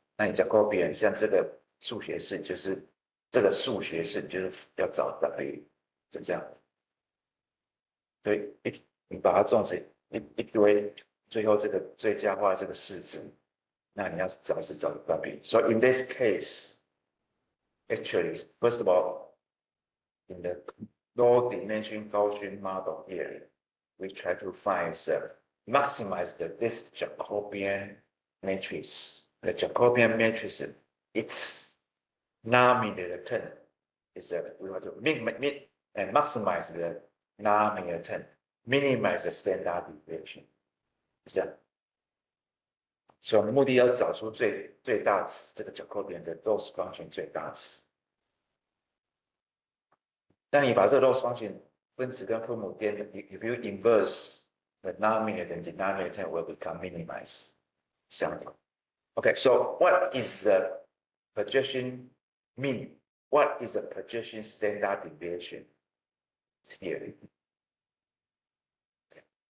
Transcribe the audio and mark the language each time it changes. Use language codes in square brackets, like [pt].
[zh] 那你 Jacobian 像这个数学式，就是这个数学式，就是要找 W， 就这样。所以你把它种成一堆，最后这个最佳化这个式子，那你要找是找 W。 [en] So in this case, actually, first of all, in the low dimension Gaussian model here, we try to find maximize this Jacobian matrix. The Jacobian matrix, its nominator term is we want to maximize the nominator term, minimize the standard deviation. [zh] 是这样。所以我们目的要找出最大值，这个 Jacobian 的 loss function 最大值。当你把这个 loss function 分子跟分母颠 [en] if you inverse the numerator and denominator will become minimized. [zh] 相同。 [en] Okay, so what is the projection mean? What is the projection standard deviation? It's here. Okay.